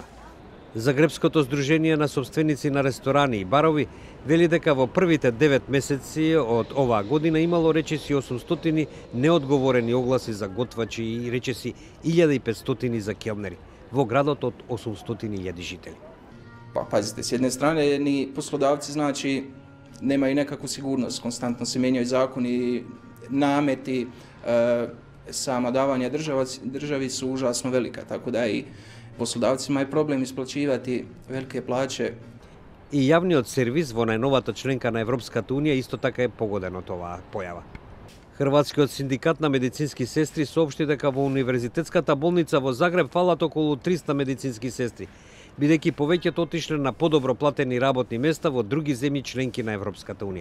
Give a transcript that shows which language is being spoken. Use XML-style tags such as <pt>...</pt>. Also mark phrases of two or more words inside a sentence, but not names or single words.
<mk>Загребското здружение на собственици на ресторани и барови вели дека во првите 9 месеци од оваа година имало речиси 800 неодговорени огласи за готвачи и речиси 1500 за келнери во градот од 800.000 жители.</mk> <hr>Pa pazite, s jedne strane ni poslodavci znači nemaju nekakvu sigurnost, konstantno se mijenjaju zakoni, nameti, sama davanja državi su užasno velika, tako da i poslodavcima je problem isplaćivati velike plaće.</hr> <mk>И јавниот сервис во најновата членка на Европската унија исто така е погоден од оваа појава. Хрватскиот синдикат на медицински сестри соопшти дека во Универзитетската болница во Загреб фалат околу 300 медицински сестри, бидејќи повеќето отишле на подобро платени работни места во други земји членки на Европската унија.</mk>